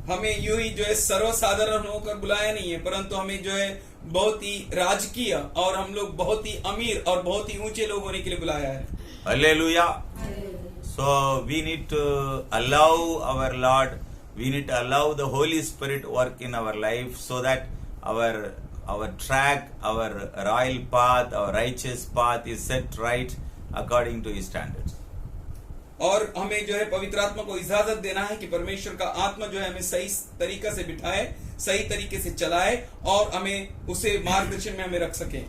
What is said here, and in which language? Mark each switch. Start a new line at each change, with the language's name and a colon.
Hindi: हमें यूं ही जो है सर्वसाधारण होकर बुलाया नहीं है, परंतु हमें जो है बहुत ही राजकीय और हम लोग बहुत ही अमीर और बहुत ही ऊंचे लोग होने के लिए बुलाया है।
English: Hallelujah. So we need to allow our Lord, we need to allow the Holy Spirit work in our life so that our track, our royal path, our righteous path is set right according to His standards.
Hindi: और हमें जो है पवित्र आत्मा को इजाजत देना है कि परमेश्वर का आत्मा जो है हमें सही तरीका से बिठाए, सही तरीके से चलाए और हमें उसे मार्गदर्शन में हमें रख सके.